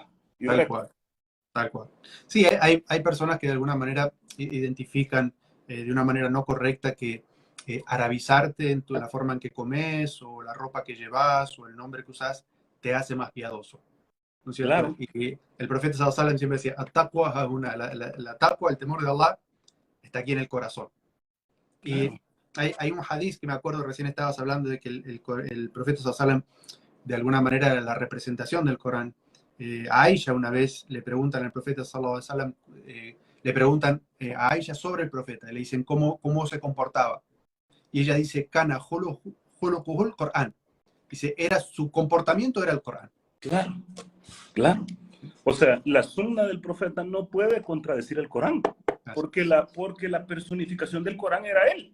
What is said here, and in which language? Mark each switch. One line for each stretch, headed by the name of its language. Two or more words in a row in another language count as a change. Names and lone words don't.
Spanish: Tal cual. Tal cual. Sí, hay personas que de alguna manera identifican de una manera no correcta que arabizarte en la forma en que comes o la ropa que llevas o el nombre que usas te hace más piadoso, ¿no es cierto? Claro. Y el profeta
Arabic: صلى الله عليه وسلم
Spanish: siempre decía, la taqwa, el temor de Allah, está aquí en el corazón. Claro. Y hay un hadith que me acuerdo, recién estabas hablando de que el profeta
Arabic: صلى الله عليه وسلم
Spanish: de alguna manera era la representación del Corán. A Aisha una vez le preguntan al profeta
Arabic: صلى الله عليه وسلم,
Spanish: le preguntan a Aisha sobre el profeta, le dicen cómo se comportaba. Y ella dice,
Arabic: كان خلقه القرآن.
Spanish: Dice, su comportamiento era el Corán. Claro, claro. O sea, la sunna del profeta no puede contradecir el Corán, porque la personificación del Corán era él.